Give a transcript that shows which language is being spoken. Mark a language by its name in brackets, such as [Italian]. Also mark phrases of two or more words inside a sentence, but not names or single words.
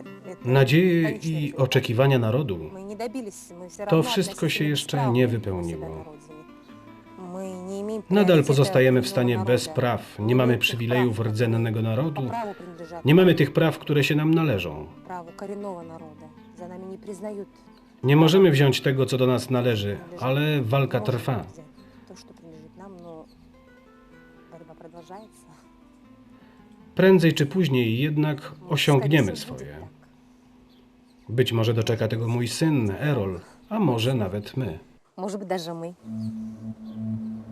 [Polish] Nadzieje i oczekiwania narodu, [Russian] Мы не добились, мы все [Polish] to [Russian] равно [Polish] wszystko się [Russian] относительно [Polish] jeszcze [Russian] бесправны [Polish] nie [Russian] у себя [Polish] wypełniło. [Russian] на родине. Мы не имеем [Polish] Nadal [Russian] приоритета [Polish] pozostajemy w [Russian] коренного [Polish] stanie bez [Russian] народа. [Polish] praw, nie mamy przywilejów [Russian] По [Polish] rdzennego narodu, [Russian] праву принадлежат [Polish] nie mamy tych praw, które się nam należą. [Russian] праву коренного народа. За нами не признают. [Polish] Nie możemy wziąć tego, co do nas należy, ale walka trwa. [Russian] То, что принадлежит нам, но борьба продолжается. [Polish] Prędzej czy później jednak osiągniemy swoje. Być może doczeka tego mój syn, Erol, a może nawet my. [Russian] Может быть, даже мы.